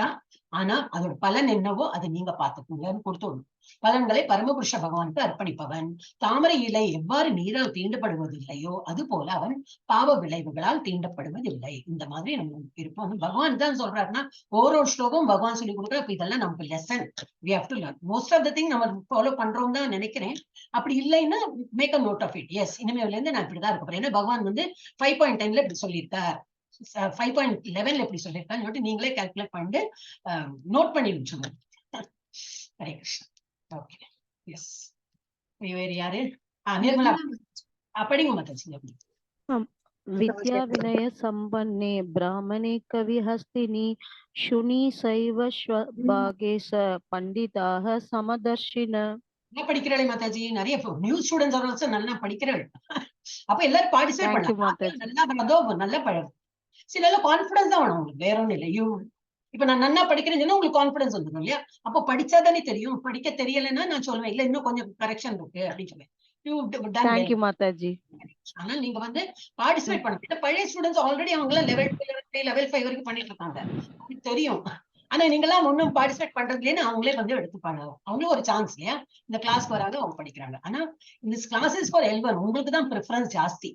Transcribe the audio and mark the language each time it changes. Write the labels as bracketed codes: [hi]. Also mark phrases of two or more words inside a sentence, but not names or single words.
[ta] ஆனா அதோட பலன் என்னவோ அதை நீங்க பாத்துக்கோங்கன்னு கொடுத்துடணும். பலன்களை பரமபுருஷ பகவானுக்கு அர்ப்பணிப்பவன். தாமரை இலை எவ்வாறு நீரால் தீண்டப்படுவதில்லையோ அது போல அவன் பாவ விளைவுகளால் தீண்டப்படுவதில்லை. இந்த மாதிரி நம்ம இருப்போம். பகவான் தான் சொல்றாருன்னா ஒரு ஸ்லோகம் பகவான் சொல்லி கொடுக்குற. அப்ப இதெல்லாம் நமக்கு லெசன், [en] we have to learn. most of the thing [ta] நம்ம ஃபாலோ பண்றோம் தான் நினைக்கிறேன். அப்படி இல்லைன்னா [en] make a note of it. [ta] எஸ், இனிமேல இருந்து நான் இப்படிதான் இருக்க போறேன். ஏன்னா பகவான் வந்து 5.10 இப்படி சொல்லியிருக்கார், 5.11 எப்படி சொல்லியிருக்கான்னு நீங்களே கால்குலேட் பண்ணிட்டு நோட் பண்ணி வச்சுக்கோங்க. ஹரே கிருஷ்ணா. ஓகே, எஸ். வேற யாரு? நிர்மலா படிங்க மாதாஜி. [sa] विद्या विनय संपन्ने ब्राह्मणे कविहस्तिनि शुनि सैव भागे स पंडिताः समदर्शिन. [ta] என்ன படிக்கிறாளே மாதாஜி, நிறைய நியூ ஸ்டூடெண்ட்ஸ் நல்லா படிக்கிறாள். அப்ப எல்லாரும் பார்ட்டிசிபேட் பண்ணலாம். நல்லா பழகும். சில கான்பிடன்ஸ் தான் வேணும் உங்களுக்கு, வேற ஒண்ணும் இல்லை. இப்ப நான் நல்லா படிக்கிறேன்னு உங்களுக்கு கான்பிடன்ஸ் வந்துடும் இல்லையா. அப்போ படிச்சாதானே தெரியும். படிக்க தெரியலைன்னா நான் சொல்லுவேன் இல்ல இன்னும் கொஞ்சம் கரெக்ஷன் இருக்கு அப்படின்னு சொல்லுவேன். [en] Thank you மாதாஜி. [ta] ஆனா நீங்க வந்து பார்ட்டிசிபேட் பண்ண பழைய ஸ்டூடெண்ட்ஸ் ஆல்ரெடி அவங்க எல்லாம் லெவல் 2 லெவல் 5 வரைக்கும் பண்ணிட்டு இருக்காங்க, தெரியும். ஆனா நீங்க எல்லாம் ஒன்னும் பார்ட்டிசிபேட் பண்றதுலேன்னு அவங்களே வந்து எடுத்துப்பாங்க. அவங்களும் ஒரு சான்ஸ் இல்லையா, இந்த கிளாஸ்க்கு வராங்க, அவங்க படிக்கிறாங்க. ஆனா இந்த [en] classes for eleven [ta] உங்களுக்கு தான் ப்ரிஃபரன்ஸ் ஜாஸ்தி.